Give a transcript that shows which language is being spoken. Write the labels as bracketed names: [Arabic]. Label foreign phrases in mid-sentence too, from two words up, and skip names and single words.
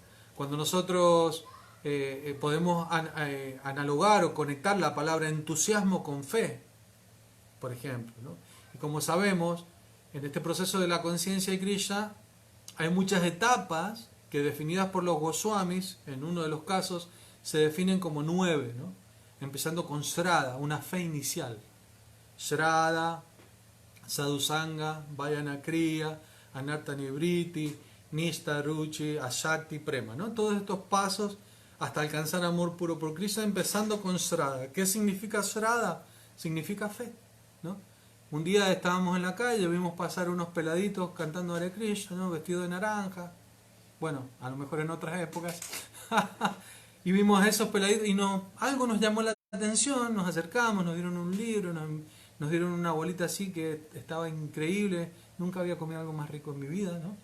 [Spanish] Cuando nosotros podemos analogar o conectar la palabra entusiasmo con fe, por ejemplo, ¿no? Y como sabemos, en este proceso de la conciencia de Krishna hay muchas etapas que, definidas por los Goswamis, en uno de los casos se definen como 9, ¿no? Empezando con Shraddha, una fe inicial. [Sanskrit] श्रद्धा, साधुसङ्ग, भजनक्रिया, अनर्थनिवृत्ति, निष्ठा, रुचि, आसक्ति, प्रेम, [Spanish] ¿no? Todos estos pasos hasta alcanzar amor puro por Krishna, empezando con Shraddha. ¿Qué significa Shraddha? Significa fe, ¿no? Un día estábamos en la calle, vimos pasar unos peladitos cantando Hare Krishna, ¿no? Vestidos de naranja, bueno, a lo mejor en otras épocas, y vimos a esos peladitos y algo nos llamó la atención, nos acercamos, nos dieron un libro, nos dieron una bolita así que estaba increíble, nunca había comido algo más rico en mi vida, ¿no?